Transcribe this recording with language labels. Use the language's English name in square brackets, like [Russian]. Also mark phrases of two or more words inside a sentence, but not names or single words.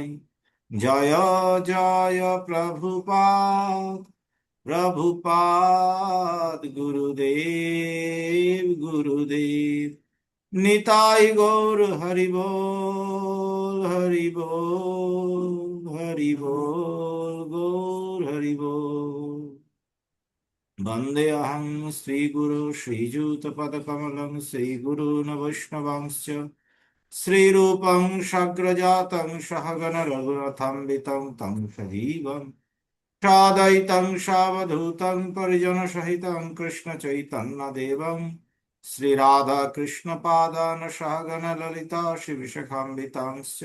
[Bangla] জয় জয় প্রভুপাদ, প্রভুপাদ গুরুদেব গুরুদেব। নিতাই গৌর হরি বল, হরি বল, হরি বল, গৌর হরি বল। [Sanskrit] वन्देऽहं श्रीगुरु श्रीयुतपदकमलं श्रीगुरून् वैष्णवांश्च, श्रीरूपं साग्रजातं सहगण रघुनाथान्वितं तं सजीवं साद्वैतं सावधूतं परिजनसहितं कृष्णचैतन्यदेवं श्रीराधाकृष्णपादान् सहगण ललिता श्रीविशाखान्वितांश्च।